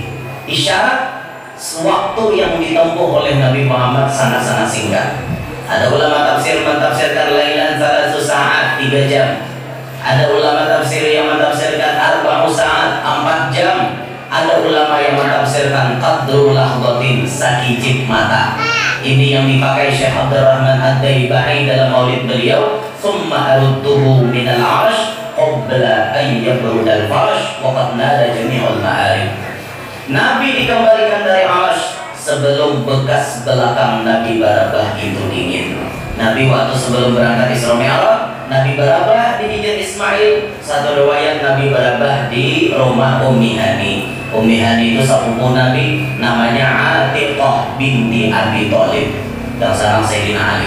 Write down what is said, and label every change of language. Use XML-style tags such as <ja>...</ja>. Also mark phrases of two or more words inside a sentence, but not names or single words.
<id>Isyarat waktu yang ditempuh oleh Nabi Muhammad sangat-sangat singkat. Ada ulama tafsir mentafsirkan lailan 3 saat 3 jam. Ada ulama tafsir yang mentafsirkan 4 saat 4 jam. Ada ulama yang mentafsirkan</id> <ar>قدر لحظة</ar> <id>sakijib mata. Ini yang dipakai Syekh Abdurrahman Ad-Daibai dalam maulid beliau.</id> <ar>ثم أرده من العرش قبل أن يبرد الفرش وقد ندى جامع المعارف.</ar> <id>Nabi dikembalikan dari arsh sebelum bekas belakang Nabi Barabah itu dingin. Nabi waktu sebelum berangkat Isra Mi'raj, Nabi Barabah di Hijr Ismail. Satu riwayat Nabi Barabah di rumah Ummi Hani. Ummi Hani itu sepupu Nabi, namanya Atiqah binti Abi Thalib, yang sekarang Sayyidina Ali.</id>